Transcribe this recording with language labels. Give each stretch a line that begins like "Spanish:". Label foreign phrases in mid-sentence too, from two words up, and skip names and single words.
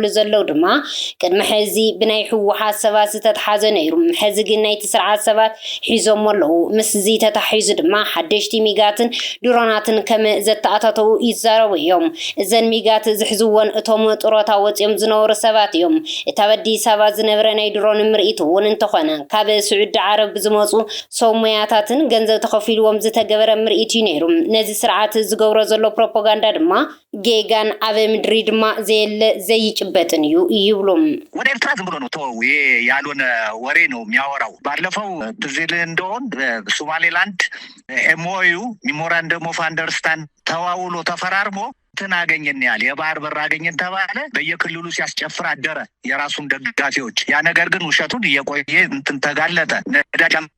Tigrinya: ዘለው ድማ ቅድሚ ሕዚ ብናይ ሕወሓት ሰባት ዝተተሓዘ ነይሩ ሕዚ ግን ናይቲ ስርዓት ሰባት ሒዞም ኣለው ምስ እዚ ተታሒዙ ድማ ሓደሽቲ ሚጋትን ድሮናትን ከም ዘተኣታተው ይዛረቡ እዮም እዘን ሚጋት ዝሕዝዎን እቶም ጥሮታ ወፂኦም ዝነበሩ ሰባት እዮም እታ ኣዲስ ኣበባ ዝነበረ ናይ ድሮን ምርኢት እውን እንተኾነ ካብ ስዑድ ዓረብ ዝመፁ ሰሙያታትን ገንዘብ ተኸፊልዎም ዝተገበረ ምርኢት እዩ ነይሩ ነዚ ስርዓት ዝገብሮ ዘሎ ፕሮፓጋንዳ ድማ ጌጋን ኣብ ምድሪ ድማ ዘየለ ዘይጭበጥን እዩ ይብሉም
Amharic: ወደ ኤርትራ ዝም ብሎ ነው ተው ያልሆነ ወሬ ነው የሚያወራው ባለፈው ትዝል እንደሆን ሶማሌላንድ ኤምኦዩ
English: memorandum of understanding
Amharic: ተዋውሎ ተፈራርሞ ተናገኘን ያለ የባህር በር አገኘን ተባለ በየክልሉ ሲያስጨፍር አደረ የራሱን ደጋፊዎች ያ ነገር ግን ውሸቱን እየቆየ እንትን ተጋለጠ ነዳጅ